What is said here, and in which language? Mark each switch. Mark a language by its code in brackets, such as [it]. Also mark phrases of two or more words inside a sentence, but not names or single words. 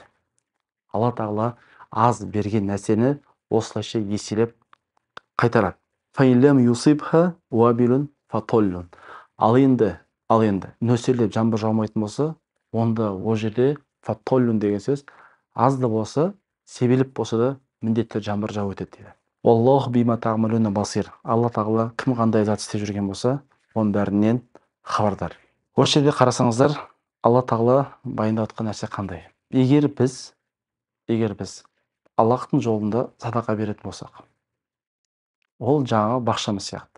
[kk] Алла тағала аз берген нәрсені осылайша еселеп қайтарады. Ал енді нөсерлеп жаңбыр жаумайтын болса, онда ол жерде фатоллун деген сөз аз да болса, себелеп болса да міндетті жаңбыр жауып өтеді дейді. [ar] والله بما تعملون بصير. [kk] Алла тағала кім қандай зат істеп жүрген болса, оның бәрінен хабардар. Осы жерде қарасаңыздар, Алла тағала баяндап жатқан нәрсе қандай? Егер біз Аллахтың жолында садақа беретін болсақ, ол жаңағы бақшамыз сияқты.